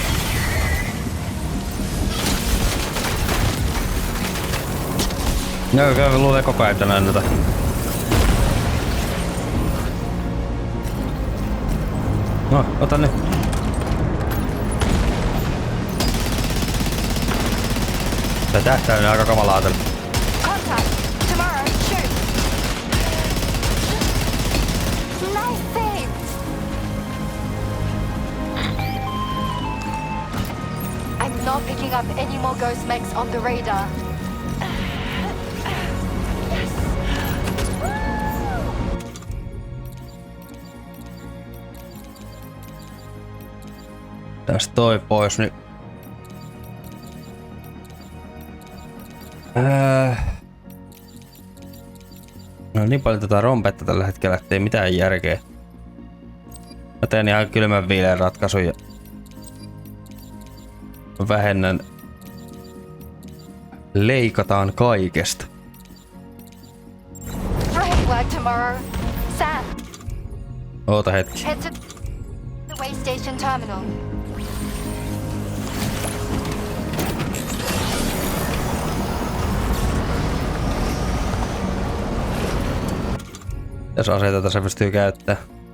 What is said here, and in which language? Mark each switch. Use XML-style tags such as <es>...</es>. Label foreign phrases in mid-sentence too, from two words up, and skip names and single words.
<fi>No, kyllä luulee koko ajan tänään näitä. No, ota nyt. Tää tähtäin on aika kamalaa tällä.</fi> <en>Contact. Tomorrow, shoot. Nice save. I'm not picking up any more ghost mechs on the radar.</en> <fi>Tästä toi pois nyt. No niin paljon tätä rompetta tällä hetkellä, ettei mitään järkeä. Mä teen ihan kylmän viileen ratkaisun ja vähennän. Leikataan kaikesta.</fi> <en>Great work tomorrow. Sam,</en> <fi>Oota hetki.</fi> <en>head to the way station terminal.</en> <fi>Jos aseita tässä pystyy käyttämään.</fi>